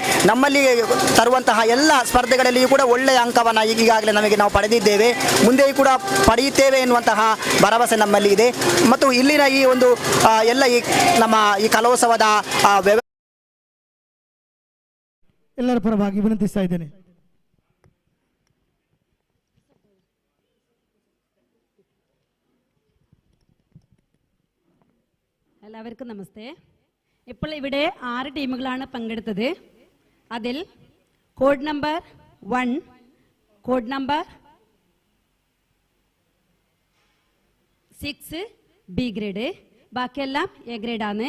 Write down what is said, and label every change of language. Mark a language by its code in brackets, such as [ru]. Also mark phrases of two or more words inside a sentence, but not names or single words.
[kn] ನಮ್ಮಲ್ಲಿ ತರುವಂತಹ ಎಲ್ಲ ಸ್ಪರ್ಧೆಗಳಲ್ಲಿಯೂ ಕೂಡ ಒಳ್ಳೆಯ ಅಂಕವನ್ನು ಈಗಾಗಲೇ ನಾವು ಪಡೆದಿದ್ದೇವೆ, ಮುಂದೆಯೂ ಕೂಡ ಪಡೆಯುತ್ತೇವೆ ಎನ್ನುವಂತಹ ಭರವಸೆ ನಮ್ಮಲ್ಲಿ ಇದೆ. ಮತ್ತು ಇಲ್ಲಿನ ಈ ಒಂದು ಎಲ್ಲ ನಮ್ಮ ಈ ಕಲೋತ್ಸವದ ಎಲ್ಲರ ಪರವಾಗಿ ವಿನಂತಿಸ್ತಾ ಇದ್ದೇನೆ. [ml] എല്ലാവർക്കും നമസ്തേ. ഇപ്പോൾ ഇവിടെ 6 ടീമുകളാണ് പങ്കെടുത്തത്. അതിൽ കോഡ് നമ്പർ 1, കോഡ് നമ്പർ 6 ബി ഗ്രേഡ്, ബാക്കിയെല്ലാം എ ഗ്രേഡാണ്.